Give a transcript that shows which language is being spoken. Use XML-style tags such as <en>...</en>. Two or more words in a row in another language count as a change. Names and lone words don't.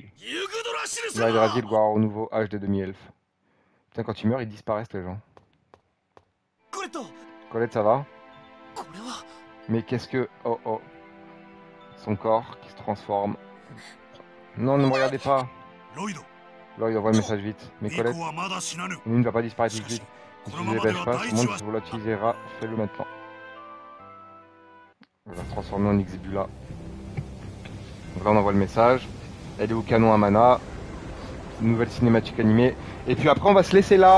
<fr>Hydrasil, gloire au nouveau âge des demi-elfes. Putain, quand ils meurent, ils disparaissent les gens. Colette, ça va? Mais qu'est-ce que... Oh oh. son corps qui se transforme. Non, ne me regardez pas. ロイド Là, il envoie le message vite. Mais</fr> <ja>ミ</ja> <fr>Colette,</fr> <ja>コはまだ死なぬ</ja> <fr>Mimi ne va pas disparaître tout de</fr> <ja>しかし</ja> <fr>suite.</fr> <ja>こ</ja> <fr>Si</fr> <ja>の</ja> <fr>tu</fr> <ja>ま</ja> <fr>ne</fr> <ja>まで</ja> <fr>dépêches</fr> <ja>は</ja> <fr>pas,</fr> <ja>大</ja> <fr>ce</fr> <ja>地</ja> <fr>monde</fr> <ja>は</ja> <fr>se volatilisera. Fais-le maintenant. On va se transformer en Xebula. Donc là, on envoie le message. Elle est au canon à mana. Nouvelle cinématique animée. Et puis après, on va se laisser là.</fr>